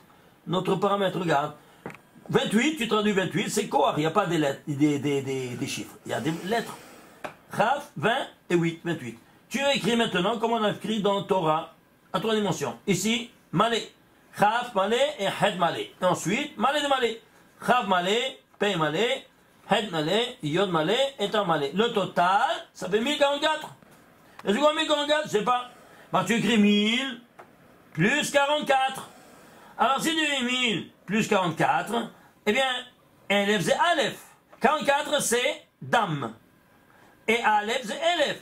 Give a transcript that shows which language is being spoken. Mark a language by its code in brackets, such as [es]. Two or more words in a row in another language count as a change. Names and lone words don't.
[fr] Notre paramètre, regarde. 28, tu traduis 28, c'est Kohar, il n'y a pas des lettres, des chiffres, il y a des lettres. Chaf, 20 et 8, 28. Tu écris maintenant comme on a écrit dans Torah, à 3 dimensions. Ici, [he] Malé. Chaf, Malé et Het Malé. [fr] Et ensuite, Malé de Malé. [he] Chaf Malé, Pei Malé, Het Malé, Yod Malé et Tav Malé. [fr] Le total, ça fait 1044. Et c'est quoi 1044? Je sais pas. Bah, tu écris 1000 plus 44. Alors si tu dis 1000 plus 44, eh bien, Elef c'est Aleph. 44 c'est Dam. Et Aleph c'est Elef.